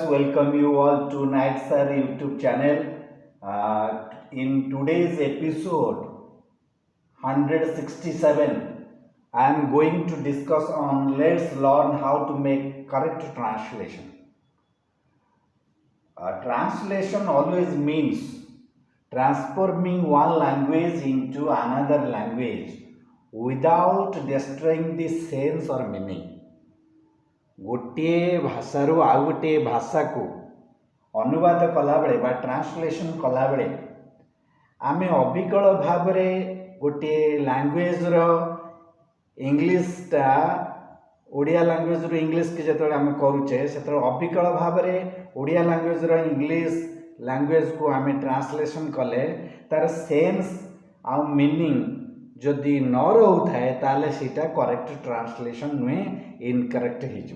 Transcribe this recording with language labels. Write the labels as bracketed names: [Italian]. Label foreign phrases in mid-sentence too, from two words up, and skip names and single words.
[English] Welcome you all to Night Sir YouTube channel. In today's episode 167, I am going to discuss on let's learn how to make correct translation. Translation always means transforming one language into another language without destroying the sense or meaning. [Odia] ଗୋଟିଏ ଭାଷାରୁ ଆଉ ଗୋଟିଏ ଭାଷାକୁ ଅନୁବାଦ କଲାବେଳେ ବା ଟ୍ରାନ୍ସଲେସନ୍ କଲାବେଳେ ଆମେ ଅବିକଳ ଭାବରେ ଗୋଟିଏ [English] language English [Odia] ଓଡ଼ିଆ [English] language English [Odia] ଯେତେବେଳେ ଆମେ କରୁଛେ ସେତେବେଳେ ଅବିକଳ ଭାବରେ ଓଡ଼ିଆ [English] language English language [Odia] ଆମେ ଟ୍ରାନ୍ସଲେସନ୍ କଲେ ତା'ର ସେନ୍ସ ଆଉ ମିନିଂ ଯଦି ନ ରହୁଥାଏ ତାହେଲେ ସେଇଟା [English] correct translation [Odia] ନୁହେଁ, ଇନକରେକ୍ଟ ହେଇଯିବ।